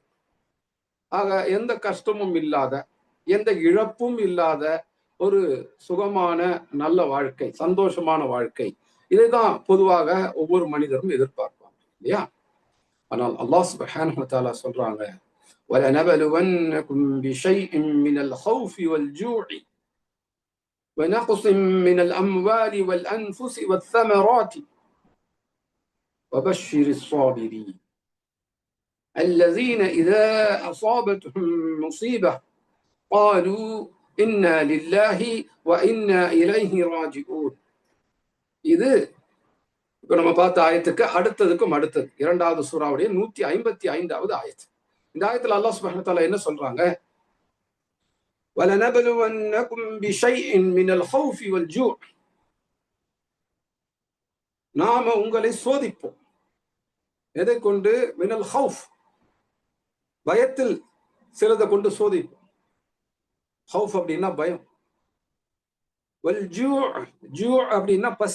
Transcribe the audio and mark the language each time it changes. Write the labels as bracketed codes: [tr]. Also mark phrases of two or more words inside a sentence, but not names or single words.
[ta] ஆக எந்த கஷ்டமும் இல்லாத, எந்த இழப்பும் இல்லாத ஒரு சுகமான நல்ல வாழ்க்கை, சந்தோஷமான வாழ்க்கை, இதைதான் பொதுவாக ஒவ்வொரு மனிதரும் எதிர்பார்ப்பாங்க இல்லையா? ஆனால் [ar] الله سبحانه وتعالى [ta] சொல்றாங்க, [ar] وَلَنَبْلُوَنَّكُمْ بِشَيْءٍ مِّنَ الْخَوْفِ وَالْجُوعِ وَنَقْصٍ مِّنَ الْأَمْوَالِ وَالْأَنفُسِ وَالثَّمَرَاتِ وَبَشِّرِ الصَّابِرِينَ الَّذِينَ إِذَا أَصَابَتْهُم مُّصِيبَةٌ قَالُوا إِنَّا لِلَّهِ وَإِنَّا إِلَيْهِ رَاجِعُونَ. [ta] இது இப்ப நம்ம பார்த்த ஆயத்துக்கு அடுத்ததுக்கும் அடுத்தது 2வது சூராவுடைய 155வது ஆயத்து. இந்த ஆயத்துல [ar] الله سبحانه وتعالى [ta] என்ன சொல்றாங்க? [ar] وَلَنَبْلُوَنَّكُمْ بِشَيْءٍ مِّنَ الْخَوْفِ وَالْجُوعِ. [ta] நாம உங்களை சோதிப்போம். எதை கொண்டு? [ar] من الخوف, [ta] பயத்தில் சிலதை கொண்டு சோதிப்போம். ஹவுஃப் அப்படின்னா பயம். [ar] والجوع, [ta] ஜூ அப்படின்னா பசி.